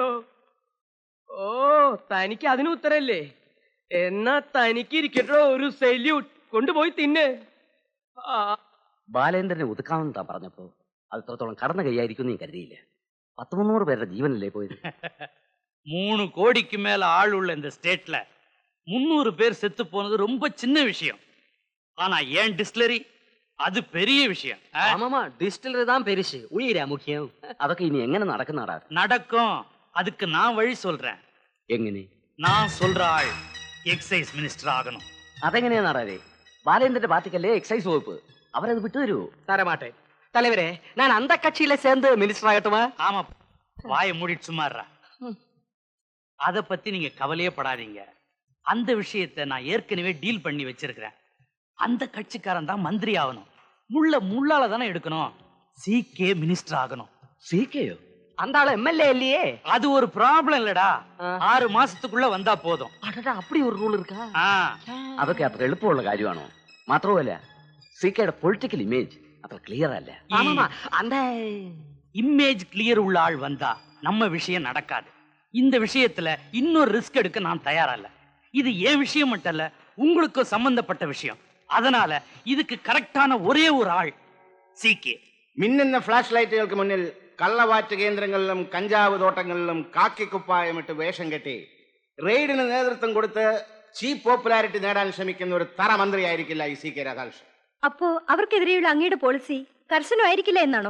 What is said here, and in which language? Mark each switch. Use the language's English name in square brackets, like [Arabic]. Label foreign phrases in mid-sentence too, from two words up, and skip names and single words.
[Malayalam] ഓ, തനിക്ക് അതിന് ഉത്തരല്ലേ? എന്നാ തനിക്ക് ഇരിക്കട്ടോ ഒരു സല്യൂട്ട്. കൊണ്ടുപോയി തിന്ന്. ബാലേന്ദ്രനെ ഒതുക്കാമെന്നാ പറഞ്ഞപ്പോ അത് ഇത്രത്തോളം കടന്നു കൈയായിരിക്കും നീ കരുതിയില്ല. 100-300 പേരുടെ ജീവനല്ലേ പോയത്? [Tamil] 3 கோடிக்கு மேல ஆள் உள்ள இந்த ஸ்டேட்ல 300 பேர் செத்து போனது ரொம்ப சின்ன விஷயம். ஆனா ஏன் டிஸ்டிலரி அது பெரிய விஷயம். ஆமாமா, டிஸ்டிலரி தான் பெருசு, உயிரா முக்கியம். [Malayalam] അതൊക്കെ ഇനി എങ്ങനെ നടക്കുന്നതാടാ? [Tamil] நடக்கும். அதுக்கு நான் வழி சொல்றேன். [Malayalam] എങ്ങനെ? [Tamil] நான் சொல்ற ஆள் [English] excise minister [Tamil] ஆகணும். [Malayalam] അതെങ്ങനെയാ നാടാരെ? ബാലേന്ദ്രന്റെ പാർട്ടിക്കല്ലേ എക്സൈസ് വകുപ്പ്. അവരത് വിട്ടുതരൂ? [Tamil] தரமாட்டேன் தலைவரே. நான் அந்த கட்சியில சேர்ந்து மினிஸ்டர் ஆகட்டுமா? ஆமா, வாயை மூடிட்டு சும்மாறா. அத பத்தி நீங்க கவலையே படாதீங்க. அந்த விஷயத்தை நான் ஏற்கனவே டீல் பண்ணி வச்சிருக்கிறேன். அந்த கட்சிக்காரன் தான் மந்திரி ஆகணும். முள்ளால தானே எடுக்கணும். CK மினிஸ்டர் ஆகணும். [Malayalam] CKയോ? [Tamil] அந்த ஆளு MLA இல்லையே. அது ஒரு ப்ராப்ளம் இல்லடா. 6 மாசத்துக்குள்ள வந்தா போதும். அடடா, அப்படி ஒரு ரூல் இருக்கா? [Malayalam] അതൊക്കെ അത്ര എളുപ്പമുള്ള കാര്യമാണോ? മാത്രമല്ല CKയുടെ [English] political image [Malayalam] അത്ര ക്ലിയർ അല്ല. [Tamil] ஆமாமா, அந்த [English] image clear [Tamil] உள்ள ஆள் வந்தா நம்ம விஷயம் நடக்காது. இந்த விஷயத்துல இன்னொரு ரிஸ்க் எடுக்க நான் தயாரா இல்ல. இது ஏன் விஷயம் மட்டும் இல்ல, உங்களுக்கும் சம்பந்தப்பட்ட விஷயம். அதனால இதுக்கு [Malayalam] കറക്റ്റാன ഒരേ ഒരു ആൾ CK. മിന്നുന്ന ഫ്ലാഷ് ലൈറ്റുകൾക്ക് മുന്നിൽ കള്ളവാറ്റ് കേന്ദ്രങ്ങളിലും കഞ്ചാവ് തോട്ടങ്ങളിലും കാക്കിക്കുപ്പായമിട്ട് വേഷം കെട്ടി റെയ്ഡിന് നേതൃത്വം കൊടുത്ത് [English] cheap popularity [Malayalam] നേടാൻ ശ്രമിക്കുന്ന ഒരു തറ മന്ത്രിയായിരിക്കില്ല ഈ CK രാധാകൃഷ്ണൻ. അപ്പോ അവർക്കെതിരെയുള്ള അങ്ങയുടെ പോളിസി കർശനമായിരിക്കില്ല എന്നാണോ?